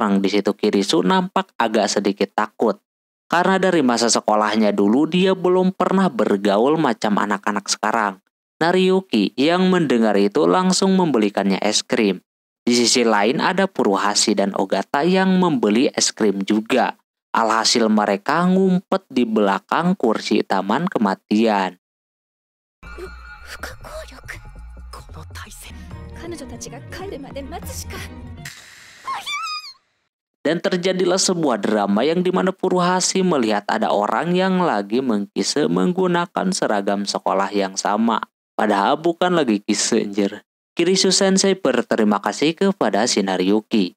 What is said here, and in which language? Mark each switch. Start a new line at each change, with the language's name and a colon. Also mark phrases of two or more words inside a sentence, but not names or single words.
Indonesian: Di situ Kirisu nampak agak sedikit takut. Karena dari masa sekolahnya dulu dia belum pernah bergaul macam anak-anak sekarang. Nariyuki yang mendengar itu langsung membelikannya es krim. Di sisi lain ada Furuhashi dan Ogata yang membeli es krim juga. Alhasil mereka ngumpet di belakang kursi taman kematian.
Japanese: 不可抗力。この体勢。彼女たちが帰るまで待つしか。
Indonesian: Dan terjadilah sebuah drama yang dimana Furuhashi melihat ada orang yang lagi mengkise menggunakan seragam sekolah yang sama. Padahal bukan lagi kise anjir. Kirisu Sensei berterima kasih kepada si Nariyuki.